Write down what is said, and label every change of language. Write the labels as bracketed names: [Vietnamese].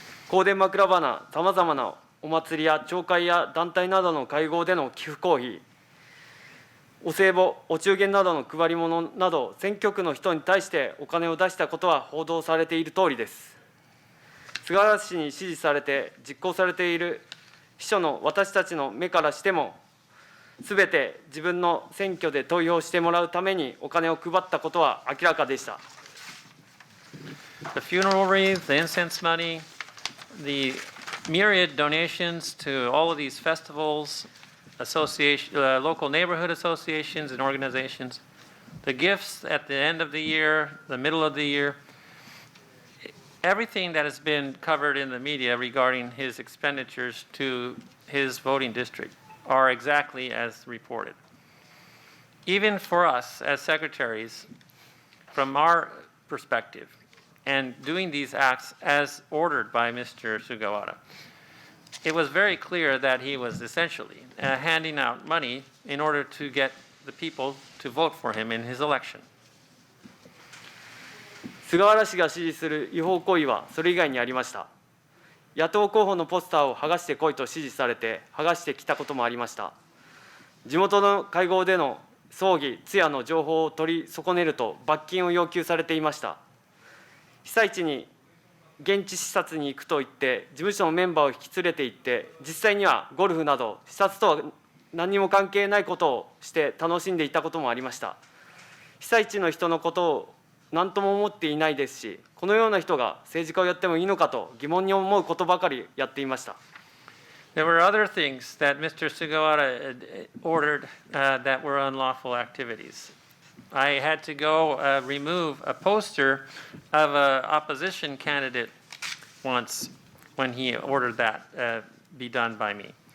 [Japanese] 香典枕花、さまざまなお祭りや町会や団体などの会合での寄付公費、お歳暮、お中元などの配り物など、選挙区の人に対してお金を出したことは報道されているとおりです。菅原氏に指示されて実行されている秘書の私たちの目からしても、すべて自分の選挙で投票してもらうためにお金を配ったことは明らかでした。 [English] The funeral wreath, the incense money, the myriad donations to all of these festivals, local neighborhood associations and organizations, the gifts at the end of the year, the middle of the year, everything that has been covered in the media regarding his expenditures to his voting district are exactly as reported. Even for us as secretaries, from our perspective, and doing these acts as ordered by Mr. Sugawara, it was very clear that he was essentially handing out money in order to get the people to vote for him in his election. [Japanese] 菅原氏が指示する違法行為はそれ以外にありました。野党候補のポスターを剥がしてこいと指示されて剥がしてきたこともありました。地元の会合での葬儀、通夜の情報を取り損ねると罰金を要求されていました。被災地に現地視察に行くと言って事務所のメンバーを引き連れて行って実際にはゴルフなど視察とは何にも関係ないことをして楽しんでいたこともありました。被災地の人のことを何とも思っていないですし、このような人が政治家をやってもいいのかと疑問に思うことばかりやっていました。 [English] There were other things that Mr. Sugawara ordered that were unlawful activities. I had to go remove a poster of an opposition candidate once when he ordered that be done by me.